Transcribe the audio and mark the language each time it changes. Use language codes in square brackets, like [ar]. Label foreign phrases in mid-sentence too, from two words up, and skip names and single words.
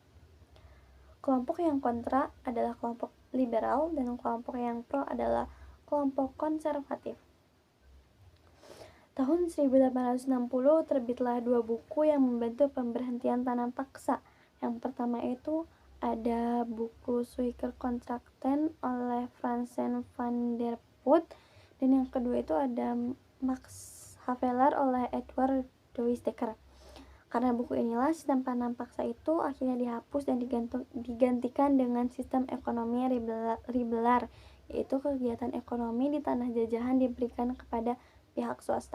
[id] Kelompok yang kontra adalah kelompok liberal dan kelompok yang pro adalah kelompok konservatif. Tahun 1860 terbitlah dua buku yang membantu pemberhentian tanam paksa. Yang pertama itu ada buku Suikerkontrakten oleh Franzen van der Put, dan yang kedua itu ada Max Havelaar oleh Edward Douwes-Dekker. Karena buku inilah sistem tanam paksa itu akhirnya dihapus dan digantikan dengan sistem ekonomi liberal, yaitu kegiatan ekonomi di tanah jajahan diberikan kepada pihak swasta.